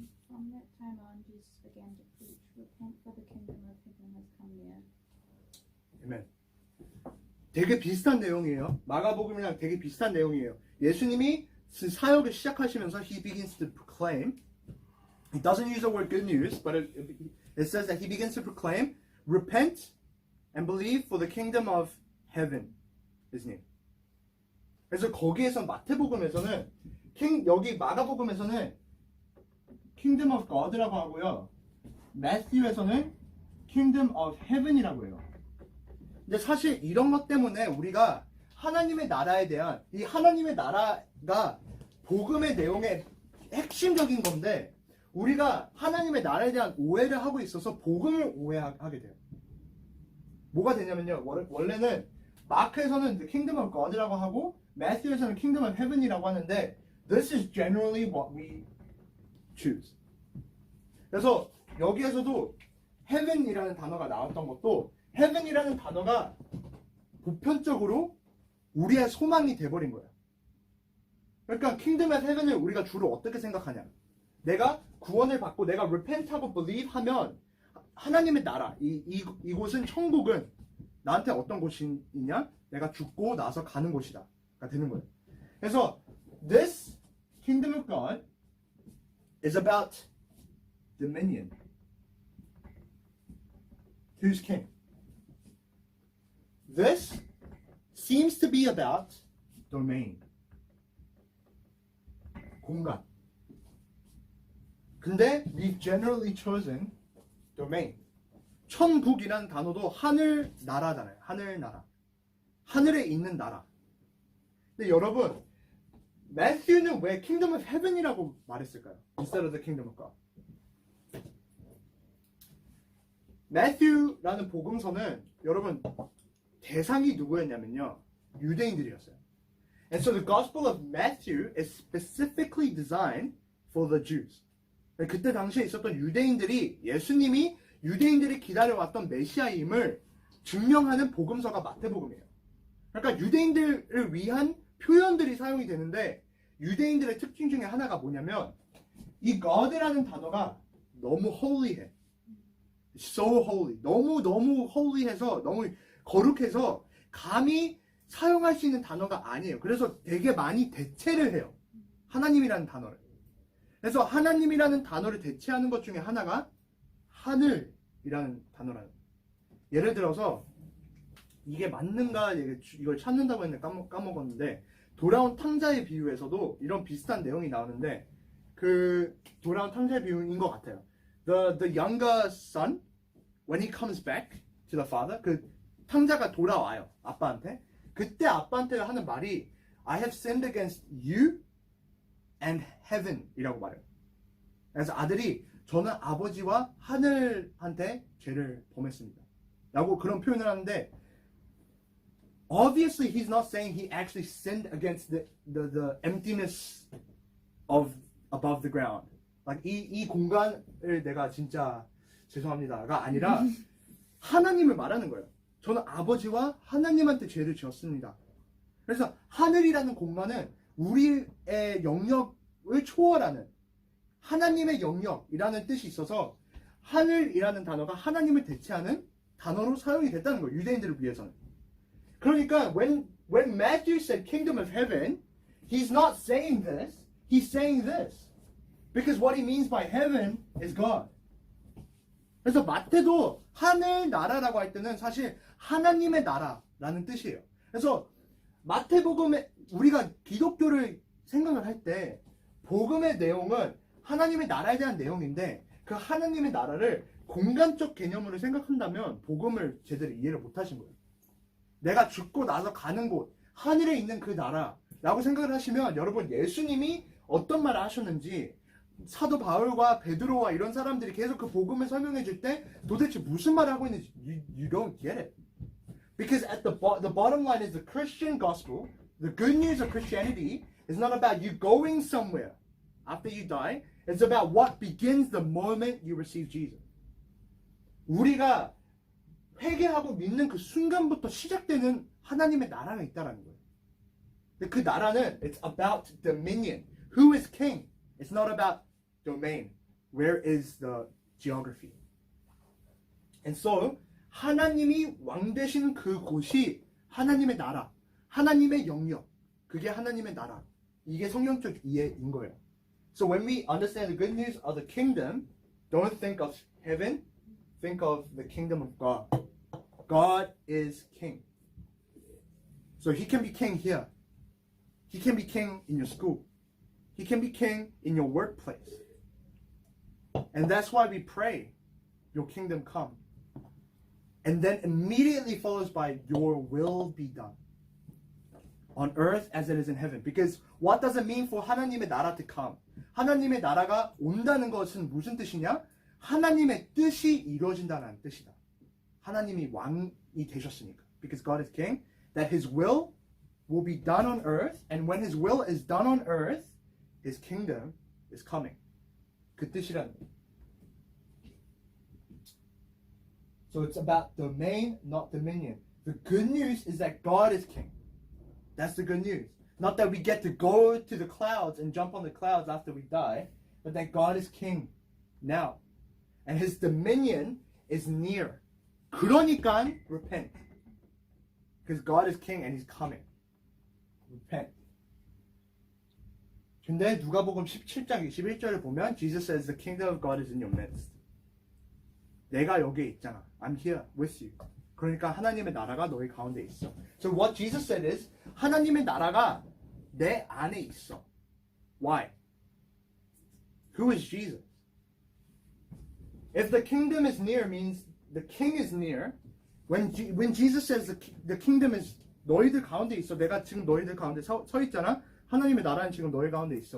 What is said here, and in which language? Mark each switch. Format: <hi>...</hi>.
<en>From that time on, Jesus began to preach, "Repent, for the kingdom of heaven has come near."</en> <ko>아멘. 되게 비슷한 내용이에요. 마가복음이랑 되게 비슷한 내용이에요. 예수님이 사역을 시작하시면서</ko> <en>he begins to proclaim. He doesn't use the word good news, but it says that he begins to proclaim, repent and believe for the kingdom of heaven is near.</en> <ko>그래서 거기에서 마태복음에서는 여기 마가복음에서는</ko> <en>kingdom of God</en> <ko>라고 하고요. 마태에서는</ko> <en>kingdom of heaven</en> <ko>이라고 해요. 근데 사실 이런 것 때문에 우리가 하나님의 나라에 대한 이 하나님의 나라가 복음의 내용의 핵심적인 건데 우리가 하나님의 나라에 대한 오해를 하고 있어서 복음을 오해하게 돼요. 뭐가 되냐면요. 원래는 마크에서는</ko> <en>the kingdom of God</en> <ko>라고 하고 마태에서는</ko> <en>kingdom of heaven</en> <ko>이라고 하는데</ko> <en>this is generally what we choose.</en> <ko>그래서 여기에서도 heaven이라는 단어가 나왔던 것도 heaven이라는 단어가 보편적으로 우리의 소망이 돼버린 거예요. 그러니까</ko> <en>kingdom of heaven</en> <ko>을 우리가 주로 어떻게 생각하냐? 내가 구원을 받고 내가</ko> <en>repent</en> <ko>하고 believe 하면 하나님의 나라, 이곳은 천국은 나한테 어떤 곳이냐? 내가 죽고 나서 가는 곳이다. 가 되는 거예요. 그래서</ko> <en>this kingdom of God is about dominion. Who's king? This seems to be about domain.</en> <ko>공간. 근데</ko> <en>we've generally chosen domain.</en> <ko>천국이라는 단어도 하늘 나라잖아요. 하늘 나라. 하늘에 있는 나라. 근데 여러분, 매튜는 왜</ko> <en>kingdom of heaven</en> <ko>이라고 말했을까요?</ko> <en>Instead of the kingdom of God.</en> <ko>매튜라는 복음서는 여러분 대상이 누구였냐면요. 유대인들이었어요.</ko> <en>And so the gospel of Matthew is specifically designed for the Jews.</en> <ko>그때 당시에 있었던 유대인들이 예수님이 유대인들이 기다려왔던 메시아임을 증명하는 복음서가 마태복음이에요. 그러니까 유대인들을 위한 표현들이 사용이 되는데 유대인들의 특징 중에 하나가 뭐냐면 이 God라는 단어가 너무 holy해.</ko> <en>So holy.</en> <ko>너무 holy해서 너무 거룩해서 감히 사용할 수 있는 단어가 아니에요. 그래서 되게 많이 대체를 해요. 하나님이라는 단어를. 그래서 하나님이라는 단어를 대체하는 것 중에 하나가 하늘이라는 단어라는 거예요. 예를 들어서 이게 맞는가 이걸 찾는다고 했는데 까먹었는데 돌아온 탕자의 비유에서도 이런 비슷한 내용이 나오는데 그 돌아온 탕자의 비유인 것 같아요.</ko> <en>The younger son, when he comes back to the father,</en> <ko>그 탕자가 돌아와요. 아빠한테. 그때 아빠한테 하는 말이</ko> <en>I have sinned against you and heaven</en> <ko>이라고 말해요. 그래서 아들이 저는 아버지와 하늘한테 죄를 범했습니다. 라고 그런 표현을 하는데</ko> <en>obviously he's not saying he actually sinned against the emptiness of above the ground.</en> <ko>Like 이 공간을 내가 진짜 죄송합니다가 아니라 하나님을 말하는 거예요. 저는 아버지와 하나님한테 죄를 지었습니다. 그래서 하늘이라는 공간은 우리의 영역을 초월하는 하나님의 영역이라는 뜻이 있어서 하늘이라는 단어가 하나님을 대체하는 단어로 사용이 됐다는 거예요. 유대인들을 위해서는.</ko> <en>그러니까 when Matthew said kingdom of heaven, he's not saying this. He's saying this. Because what he means by heaven is God.</en> <ko>그래서 마태도 하늘 나라라고 할 때는 사실 하나님의 나라라는 뜻이에요. 그래서 마태복음에 우리가 기독교를 생각을 할 때 복음의 내용은 하나님의 나라에 대한 내용인데 그 하나님의 나라를 공간적 개념으로 생각한다면 복음을 제대로 이해를 못 하신 거예요. 내가 죽고 나서 가는 곳, 하늘에 있는 그 나라라고 생각을 하시면 여러분 예수님이 어떤 말을 하셨는지 사도 바울과 베드로와 이런 사람들이 계속 그 복음을 설명해 줄 때 도대체 무슨 말을 하고 있는지</ko> <en>you don't get it. Because at the bottom line is the Christian gospel, the good news of Christianity is not about you going somewhere after you die. It's about what begins the moment you receive Jesus.</en> <ko>우리가 회개하고 믿는 그 순간부터 시작되는 하나님의 나라가 있다라는 거예요. 근데 그 나라는</ko> <en>it's about dominion. Who is king? It's not about domain. Where is the geography? And so</en> <ko>하나님이 왕 되신 그 곳이 하나님의 나라, 하나님의 영역, 그게 하나님의 나라. 이게 성경적 이해인 거예요.</ko> <en>So when we understand the good news of the kingdom, don't think of heaven, think of the kingdom of God. God is king. So he can be king here. He can be king in your school. He can be king in your workplace. And that's why we pray, your kingdom come. And then immediately follows by your will be done. On earth as it is in heaven. Because what does it mean for</en> <ko>하나님의 나라</ko> <en>to come?</en> <ko>하나님의 나라가 온다는 것은 무슨 뜻이냐? 하나님의 뜻이 이루어진다는 뜻이다. 하나님이 왕이 되셨으니까.</ko> <en>Because God is king, that his will be done on earth, and when his will is done on earth, his kingdom is coming.</en> <ko>그 뜻이라는 거예요.</ko> <en>So it's about domain, not dominion. The good news is that God is king. That's the good news. Not that we get to go to the clouds and jump on the clouds after we die, but that God is king now. And his dominion is near.</en> <ko>그러니까 repent.</ko> <en>Because God is king and he's coming. Repent.</en> <ko>근데 누가복음 17장 21절을 보면</ko> <en>Jesus says the kingdom of God is in your midst.</en> <ko>내가 여기에 있잖아.</ko> <en>I'm here with you.</en> <ko>그러니까 하나님의 나라가 너희 가운데 있어.</ko> <en>So what Jesus said is</en> <ko>하나님의 나라가 내 안에 있어.</ko> <en>Why? Who is Jesus? If the kingdom is near means the king is near. When Jesus says the kingdom is</en> <ko>너희들 가운데 있어. 내가 지금 너희들 가운데 서 있잖아. 하나님의 나라는 지금 너희 가운데 있어.</ko>